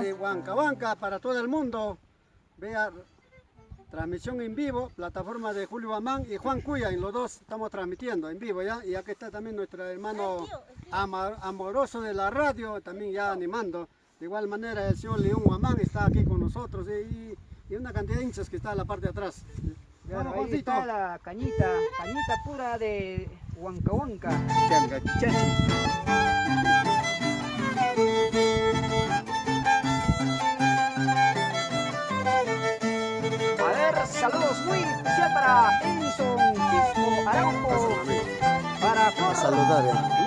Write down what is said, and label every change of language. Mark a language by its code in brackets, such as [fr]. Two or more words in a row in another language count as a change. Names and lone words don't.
[es] Desde Huancahuanca para todo el mundo. Vea, transmisión en vivo, plataforma de Julio Guamán y Juan Cuya, en los dos estamos transmitiendo en vivo ya. Y aquí está también nuestro hermano amoroso de la radio, también ya animando. De igual manera el señor León Guamán está aquí con nosotros y una cantidad de hinchas que está en la parte de atrás. Bueno, ahí Juancito. está la cañita pura de Huancahuanca. Changa, changa. A ver, saludos muy especial para Edison Quisco Araujo, para Flor, Saludar ya.